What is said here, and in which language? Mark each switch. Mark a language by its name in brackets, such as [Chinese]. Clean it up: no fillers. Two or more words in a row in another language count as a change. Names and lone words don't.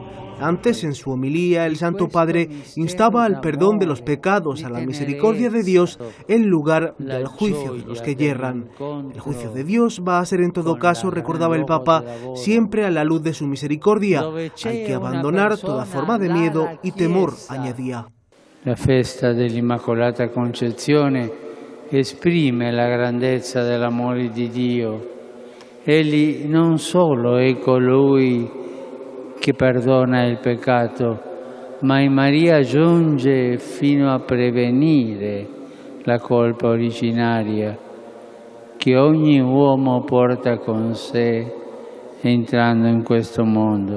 [Spanish] Antes, en su homilía, el Santo Padre instaba al perdón de los pecados, a la misericordia de Dios, en lugar del juicio de los que yerran. El juicio de Dios va a ser en todo caso, recordaba el Papa, siempre a la luz de su misericordia. Hay que abandonar toda forma de miedo y temor, añadía. [Italian] La festa dell'Immacolata Concezione esprime la grandezza dell'amore di Dio. Egli non solo è colui che perdona il peccato, ma in Maria giunge fino a prevenire la colpa originaria che ogni uomo porta con sé entrando in questo mondo.